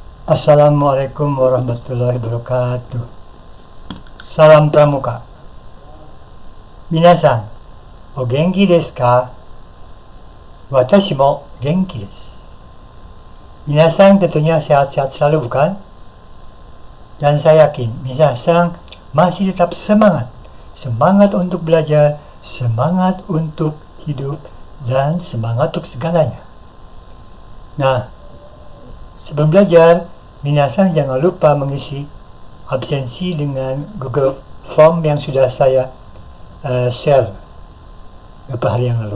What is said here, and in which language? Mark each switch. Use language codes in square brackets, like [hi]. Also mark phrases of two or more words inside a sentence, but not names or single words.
[ar] السلام عليكم ورحمة الله وبركاته. [id] Salam pramuka. [ja] みなさん、お元気ですか? 私も元気です. [id] Minasan tentunya sehat-sehat selalu, bukan? Dan saya yakin minasan masih tetap semangat. Semangat untuk belajar, semangat untuk hidup, dan semangat untuk segalanya. Nah, sebelum belajar, minasan jangan lupa mengisi absensi dengan Google Form yang sudah saya share beberapa hari yang lalu.